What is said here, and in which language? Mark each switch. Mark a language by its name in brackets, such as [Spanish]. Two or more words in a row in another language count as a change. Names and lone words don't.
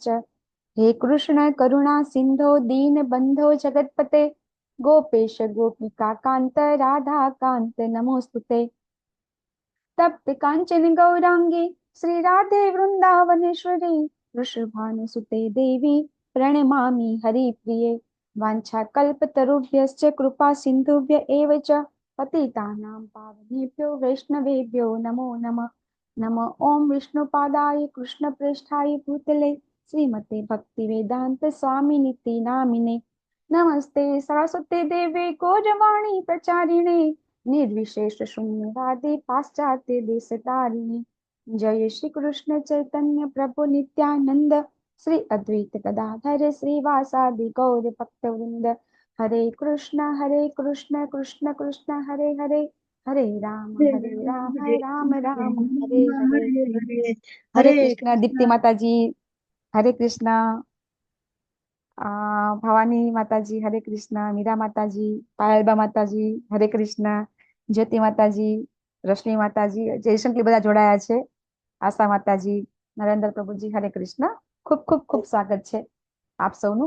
[Sanskrit] હે કૃષ્ણ કરુણા સિંધો દીન બંધો જગતપતે ગોપેશ ગોપિકા કાંત રાધા કાંત નમોસ્તુતે. તપ્ત કાંચન ગૌરાંગી શ્રી રાધે વૃંદાવનેશ્વરી વૃષભાનુસુતે દેવી પ્रणमामि हरिप्रिये. वाञ्छाकल्पतरुभ्यश्च कृपा सिन्धुभ्य एव च पतितानां पावनेभ्यो वैष्णवेभ्यो नमो नमः. नमः ओं विष्णुपादाय कृष्णप्रेष्ठाय भूतले श्रीमते भक्तिवेदान्त स्वामिनिति नामिने. नमस्ते सरस्वती देवे गौरवाणी प्रचारिणे निर्विशेष शून्यवादी पाश्चात्य देशतारिणे. जय श्री कृष्ण चैतन्य प्रभु नित्यानंद श्री अद्वैत गदाधर श्रीवासादि गौर भक्तवृंद. हरे कृष्ण कृष्ण कृष्ण हरे हरे, हरे राम राम राम हरे हरे. [Gujarati] हरे कृष्ण दीप्ति माताजी हरे कृष्ण. ભવાની માતાજી હરે કૃષ્ણ. મીરા માતાજી, પાયલબા માતાજી હરે કૃષ્ણ. જ્યોતિ માતાજી, રશ્મિ માતાજી, જયશંકર બધા જોડાયા છે. આશા માતાજી, નરેન્દ્ર પ્રભુજી હરે કૃષ્ણ. ખૂબ ખૂબ ખૂબ સ્વાગત છે આપ સૌનું.